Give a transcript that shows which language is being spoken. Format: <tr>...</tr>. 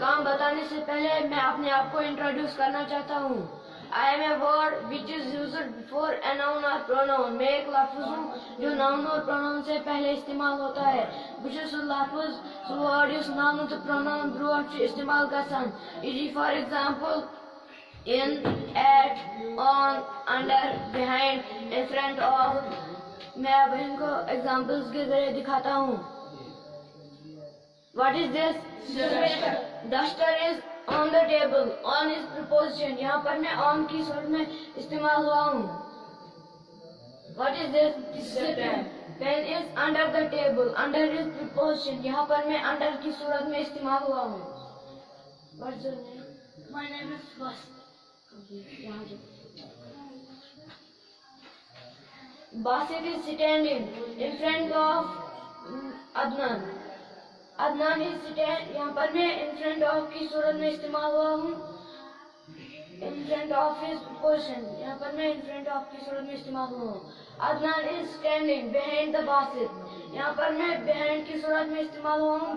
<hi>काम बताने से पहले मैं अपने आप को इंट्रोड्यूस करना चाहता हूँ.</hi> <en>I am a word which is used before a noun or pronoun.</en> <hi>मैं एक लफ्ज़ हूँ जो noun और pronoun से पहले इस्तेमाल होता है.</hi> <ks>بہٕ چھُس سُہ لفظ سُہ word یُس noun تہٕ pronoun برونٛٹھ چھُ استعمال گژھان.</ks> <en>e.g. for example, in, at, on, under, behind, in front of.</en> <hi>मैं अब इनको examples के जरिए दिखाता हूँ.</hi> <en>What is this? Duster is on the table. On is preposition. यहाँ पर मैं on की सूरत में इस्तेमाल हुआ हूँ. What is this? This is a pen. Pen is under the table. Under is preposition. यहाँ पर मैं under की सूरत में इस्तेमाल हुआ हूँ. What's your name? My name is Bas. Basit is standing in front of Adnan. Adnan is sitting.</en> <hi>यहाँ पर मैं in front of की सूरत में इस्तेमाल हुआ हूँ.</hi> <en>In front of is preposition.</en> <hi>यहाँ पर मैं in front of की सूरत में इस्तेमाल हुआ हूँ.</hi> <en>Adnan is standing behind the Basit.</en> <hi>यहाँ पर मैं behind की सूरत में इस्तेमाल हुआ हूँ.</hi>